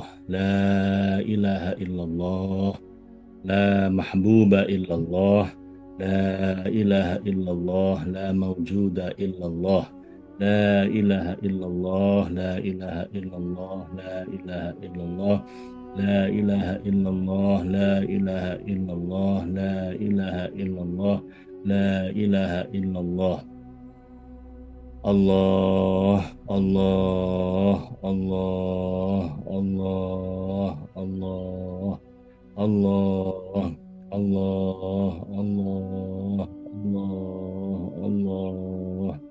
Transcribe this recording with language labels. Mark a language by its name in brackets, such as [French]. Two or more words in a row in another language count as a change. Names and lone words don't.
[Arabic] لا إله إلا الله لا محبوب إلا الله لا إله إلا الله لا موجود إلا الله لا إله إلا الله لا إله إلا الله لا إله إلا الله لا إله إلا الله لا إله إلا الله لا إله إلا الله لا إله إلا الله. Allah, Allah, Allah, Allah, Allah, Allah, Allah, Allah, Allah, Allah.